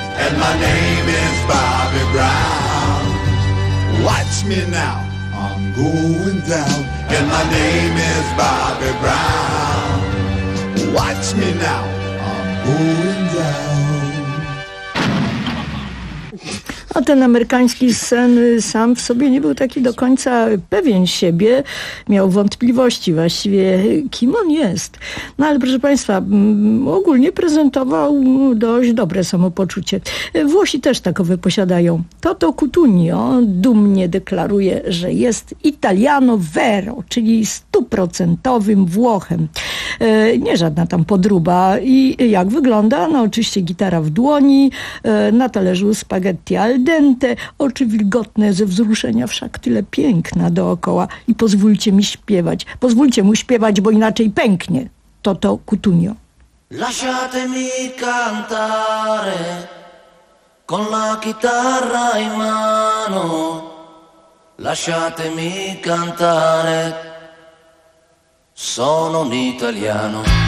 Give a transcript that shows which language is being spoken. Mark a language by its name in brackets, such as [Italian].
[English] And my name is Bobby Brown. Watch me now, I'm going down. And my name is Bobby Brown. Watch me now, I'm going down. [Polish] A ten amerykański sen sam w sobie nie był taki do końca pewien siebie. Miał wątpliwości właściwie, kim on jest. No ale proszę Państwa, ogólnie prezentował dość dobre samopoczucie. Włosi też takowe posiadają. Toto Cutugno dumnie deklaruje, że jest Italiano Vero, czyli stuprocentowym Włochem. Nie żadna tam podruba. I jak wygląda? No oczywiście gitara w dłoni, na talerzu spaghetti al dente. Oczy wilgotne ze wzruszenia, wszak tyle piękna dookoła. I pozwólcie mi śpiewać, pozwólcie mu śpiewać, bo inaczej pęknie. Toto Cutugno. [Italian] Lasciatemi cantare con la chitarra in mano. Lasciatemi cantare, sono un italiano.